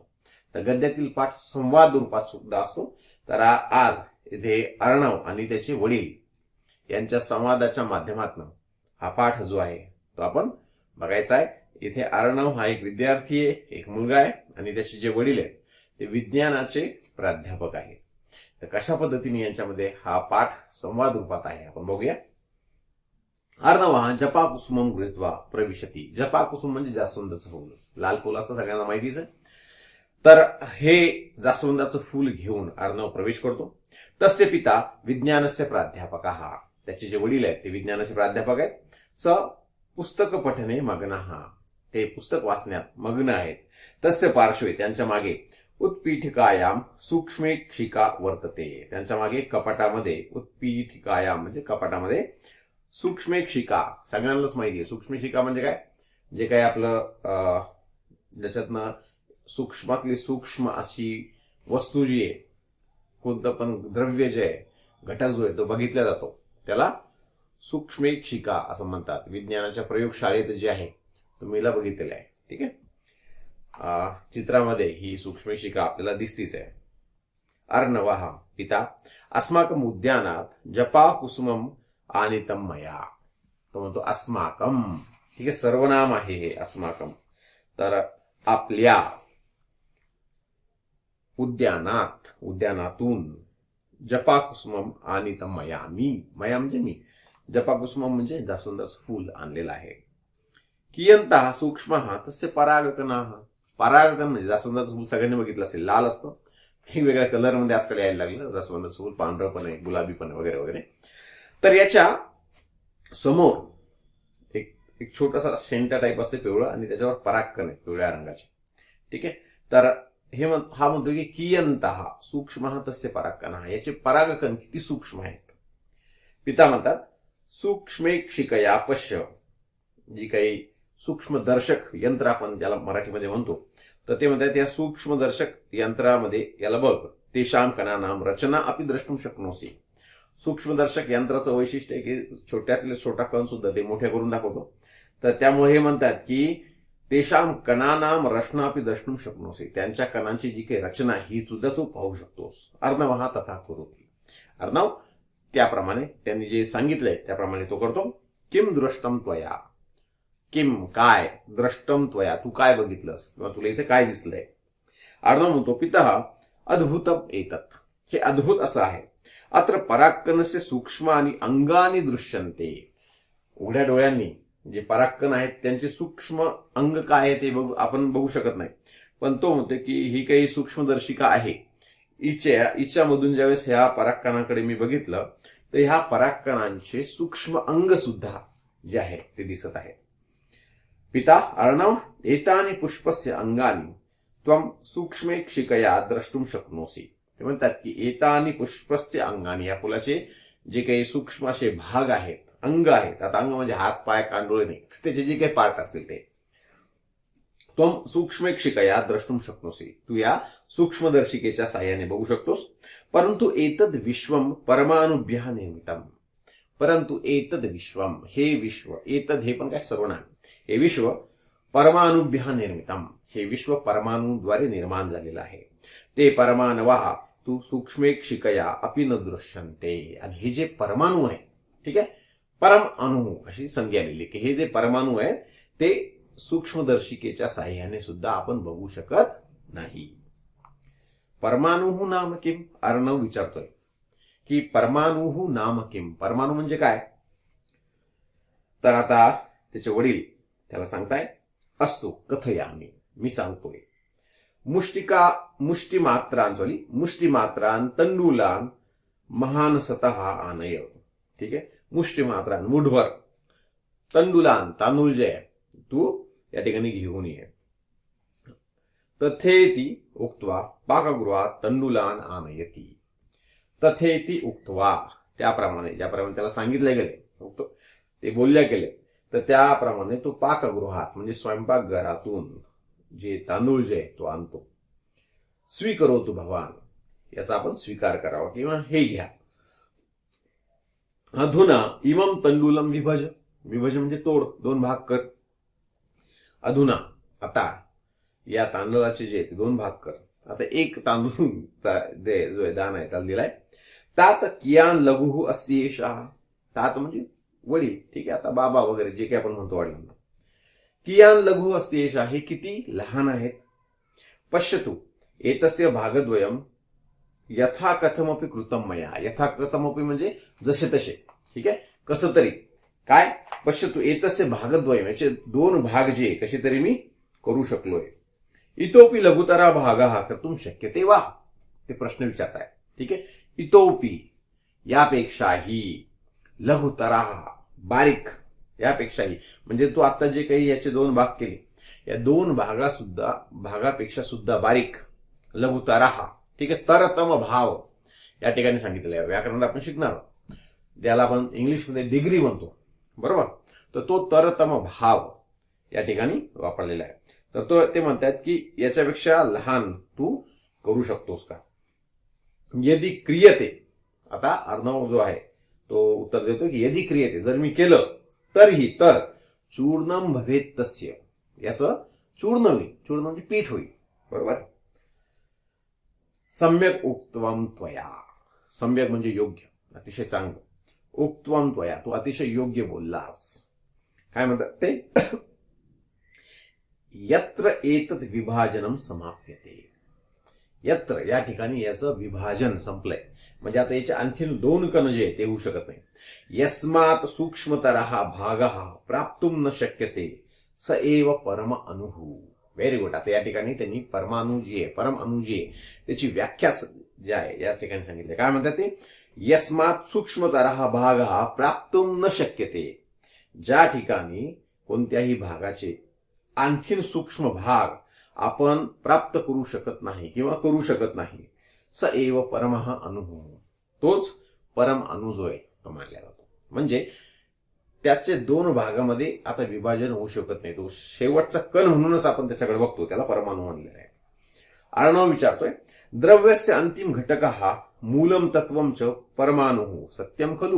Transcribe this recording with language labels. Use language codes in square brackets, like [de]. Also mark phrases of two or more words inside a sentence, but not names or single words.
[mr] तर गद्यातील पाठ संवाद रूपात सुद्धा असतो. तर आज इथे अर्णव आणि त्याचे वडील यांच्या संवादाच्या माध्यमातून हा पाठ जो आहे तो आपण बघायचा आहे. इथे अर्णव हा एक विद्यार्थी आहे, एक मुलगा आहे आणि त्याचे जे वडील आहेत ते विज्ञानाचे प्राध्यापक आहेत. तर कशा पद्धतीने यांच्यामध्ये हा पाठ संवाद रूपात आहे आपण बघूया. [sa] अर्णव जपाकुसुमम गृहीत्वा प्रविशती. [mr] जपाकुसुम म्हणजे जास्वंदाचं फूल, लाल फूल असं सगळ्यांना माहितीच आहे. तर हे जास्वंदाचं फूल घेऊन अर्णव प्रवेश करतो. [sa] तस्य पिता विज्ञानस्य प्राध्यापकः. [mr] त्याचे जे वडील आहेत ते विज्ञानाचे प्राध्यापक आहेत. [sa] स पुस्तक पठने मग्नः. [mr] ते पुस्तक वाचण्यात मग्न आहेत. [sa] तस्य पार्श्वे [mr] त्यांच्या मागे [sa] उत्पीठिकायाम सूक्ष्मेक्षिका वर्तते. [mr] त्यांच्या मागे कपाटामध्ये उत्पीठिकायाम म्हणजे कपाटामध्ये सूक्ष्मेक्षिका. सगळ्यांनाच माहिती आहे सूक्ष्मेक्षिका म्हणजे काय. जे काय आपलं ज्याच्यातनं सूक्ष्मातली सूक्ष्म अशी वस्तू जी आहे, कोणतं पण द्रव्य जे आहे, घटक जो आहे तो बघितला जातो त्याला सूक्ष्मेक्षिका असं म्हणतात. विज्ञानाच्या प्रयोगशाळेत जे आहे तुम्ही हिला बघितलेलं आहे. ठीक आहे, चित्रामध्ये ही सूक्ष्मेक्षिका आपल्याला दिसतीच आहे. [sa] अर्णवः पिता अस्माकम उद्यानात जपा कुसुमम आनीतम मया. [mr] तो म्हणतो अस्माकम. ठीक आहे, सर्वनाम आहे हे अस्माकम. तर आपल्या उद्यानात, [sa] उद्यानातून जपा कुसुमम आनीतम मया. [mr] मया म्हणजे मी. [sa] जपा कुसुमम [mr] म्हणजे जास्वंदाचं फूल आणलेलं आहे. [sa] कियंतः सूक्ष्मः तस्य परागकणाः. [mr] परागकण म्हणजे जास्वंदाचं फूल सगळ्यांनी बघितलं असेल, लाल असतं. वेगवेगळ्या कलरमध्ये आजकाल यायला लागलं. जास्वंदाचं फूल पांढरं पण आहे, गुलाबी पण आहे, वगैरे वगैरे. तर याच्या समोर एक छोटासा शेंटा टाईप असते पिवळा आणि त्याच्यावर परागकण आहे पिवळ्या रंगाचे. ठीक आहे, तर हा म्हणतो की [sa] कियंतः सूक्ष्मः तस्य परागकणाः. [mr] याचे परागकण किती सूक्ष्म आहेत. पिता म्हणतात [sa] सूक्ष्मेक्षिकया पश्य. [mr] जी काही सूक्ष्मदर्शक यंत्र आपण ज्याला मराठीमध्ये म्हणतो, तर ते म्हणतात या सूक्ष्मदर्शक यंत्रामध्ये याला बघ. [sa] तेषां कणानां रचना अपि द्रष्टुम शक्नोसी. [mr] सूक्ष्मदर्शक यंत्राचं वैशिष्ट्य आहे की छोट्यातले छोटा कण सुद्धा ते मोठ्या करून दाखवतो. तर त्यामुळे हे म्हणतात की [sa] तेषां कणानां रचना अपि द्रष्टुम शक्नोसी. [mr] त्यांच्या कणांची जी काही रचना ही सुद्धा तू पाहू शकतोस. [sa] अर्णवः तथा करोति. [mr] अर्णव त्याप्रमाणे त्यांनी जे सांगितलंय त्याप्रमाणे तो करतो. [sa] किम दृष्टम त्वया, किम [mr] काय, [sa] द्रष्टम त्वया [mr] तू काय बघितलंस किंवा तुला इथे काय दिसलंय. [sa] अर्णव म्हणतो पितः अद्भुतम एतत्, [mr] हे अद्भुत असं आहे. [sa] अत्र पराक्कनस्य सूक्ष्मानि अंगानी दृश्यन्ते, [mr] उघड्या डोळ्यांनी जे पराक्कन आहेत त्यांचे सूक्ष्म अंग काय आहे ते आपण बघू शकत नाही, पण तो म्हणतो की ही काही सूक्ष्मदर्शिका आहे. हिच्यामधून ज्यावेळेस ह्या पराक्कनाकडे मी बघितलं तर ह्या पराक्कनांचे सूक्ष्म अंग सुद्धा जे आहे ते दिसत आहे. [sa] पिता अर्णव एतानि पुष्पस्य अंगानी त्वम सूक्ष्मेक्षिकया द्रष्टुम शक्नोसी. [mr] ते म्हणतात की [sa] एतानि पुष्पस्य अंगानी, [mr] या फुलाचे जे काही सूक्ष्म असे भाग आहेत, अंग आहेत, आता अंग म्हणजे हात पाय कांडोळे नाही, त्याचे जे काही पार्ट असतील ते [sa] त्वम सूक्ष्मेक्षिकया द्रष्टुम शक्नोसी, [mr] तू या सूक्ष्मदर्शिकेच्या साह्याने बघू शकतोस. [sa] परंतु एतद विश्वम परमाणुभ्यः निर्मितम, परंतु एतद विश्वम, [mr] हे विश्व, एतद हे पण काय सर्वनाम, हे विश्व [sa] परमाणुभ्यः निर्मितम, [mr] हे विश्व परमाणूद्वारे निर्माण झालेलं आहे. [sa] ते परमाणवः तू सूक्ष्मेक्षिकया अपि न दृश्यन्ते. [mr] आणि हे जे परमाणू आहेत, ठीक आहे, परम अणु अशी संज्ञा आलेली की हे जे परमाणू आहेत ते सूक्ष्मदर्शिकेच्या साह्याने सुद्धा आपण बघू शकत नाही. [sa] परमाणु नाम किम, [mr] अर्णव विचारतोय की [sa] परमाणु नाम किम, [mr] परमाणु म्हणजे काय. तर आता त्याचे वडील त्याला सांगताय असतो कथयामी, मी सांगतोय. [sa] मुष्टिमात्रान तंडुलान महानसतः आनय, [mr] ठीक आहे, मुष्टिमात्रान मुठभर, तंडुलान तांदूळ जे आहे तू या ठिकाणी घेऊन ये. [sa] तथेती उक्त्वा पाकगृहात तंडुलान आनयती. तथेती उक्त्वा, [mr] त्याप्रमाणे ज्याप्रमाणे त्याला सांगितले गेले, ते बोलल्या गेले, तर त्याप्रमाणे तो पाकगृहात म्हणजे स्वयंपाकघरातून जे तांदूळ जे आहे तो आणतो. [sa] स्वीकरोतु भवान, [mr] याचा आपण स्वीकार करावा किंवा हे घ्या. [sa] अधुना इमम तंडुलम विभज, विभज [mr] म्हणजे तोड, दोन भाग कर. अधुना आता या तांदळाचे जे ते दोन भाग कर. आता एक तांदूळचा जो आहे दाना आहे त्याला दिलाय. [sa] तात कियान लघु अस्ति एषः, [mr] तात म्हणजे वडील, ठीक आहे, आता बाबा वगैरे जे काही आपण म्हणतो वडिलांना. [sa] कियान लघु अस्ति एषः, [mr] हे किती लहान आहेत. [sa] पश्यतु एतस्य भागद्वयम यथा कथमपि कृतम मया, यथा कथमपि [mr] म्हणजे जसे तसे, ठीक आहे, कसं तरी काय. [sa] पश्यतु एतस्य भागद्वयम, [mr] याचे दोन भाग जे कसे तरी मी करू शकलोय. [sa] इतोपि लघुतरा भागः कर्तुम शक्यते वा, [mr] ते प्रश्न विचारताय, ठीक आहे. इतोपि यापेक्षाही, लघुतरा बारीक, यापेक्षाही म्हणजे तू आता जे काही याचे दोन भाग केले, या दोन भागापेक्षा सुद्धा बारीक, लघुतरा, ठीक आहे. तरतम भाव या ठिकाणी सांगितलेलं आहे. व्याकरणात आपण शिकणार, ज्याला आपण इंग्लिशमध्ये डिग्री म्हणतो, बरोबर. तर तो तरतम भाव या ठिकाणी वापरलेला आहे. तर ते म्हणतात की याच्यापेक्षा लहान तू करू शकतोस का. [sa] यदि क्रियते, [mr] आता अर्णव जो आहे तो उत्तर देतो की [sa] यदि क्रियते, [mr] जर मी केलं तरीही, तर [sa] चूर्णम भवेत तस्य, [mr] याचं चूर्ण होईल, चूर्ण म्हणजे पीठ होईल, बरोबर. [sa] सम्यक उक्त्वम त्वया, [mr] सम्यक म्हणजे योग्य, अतिशय चांगलं. [sa] उक्त्वम त्वया, [mr] तू अतिशय योग्य बोललास. काय म्हणतात ते, [sa] यत्र एतत् विभाजनम समाप्यते. [mr] यत्र या ठिकाणी याचं विभाजन संपलंय, म्हणजे आता याचे आणखीन दोन कण जे ते होऊ शकत नाही. [sa] यस्मात् सूक्ष्मतरः भागः प्राप्तुम न शक्यते स एव परम अणुः. [en] very good. [mr] आता या ठिकाणी त्यांनी परमाणू जी आहे, परम अणु जी आहे, त्याची व्याख्या जी आहे या ठिकाणी सांगितली. काय म्हणतात ते, [sa] यस्मात् सूक्ष्मतरः भागः प्राप्तुम न शक्यते, [mr] ज्या ठिकाणी कोणत्याही भागाचे आणखीन सूक्ष्म भाग आपण प्राप्त करू शकत नाही किंवा करू शकत नाही, [sa] स एव परमः अणुः, [mr] तोच परम अणु जो आहे तो मानला जातो. म्हणजे त्याचे दोन भागामध्ये आता विभाजन होऊ शकत नाही, तो शेवटचा कण म्हणूनच आपण त्याच्याकडे बघतो, त्याला परमाणु मानलेला आहे. अर्णव विचारतोय, [sa] द्रव्यस्य अंतिम घटकः मूलम तत्वम च परमाणु सत्यम खलु.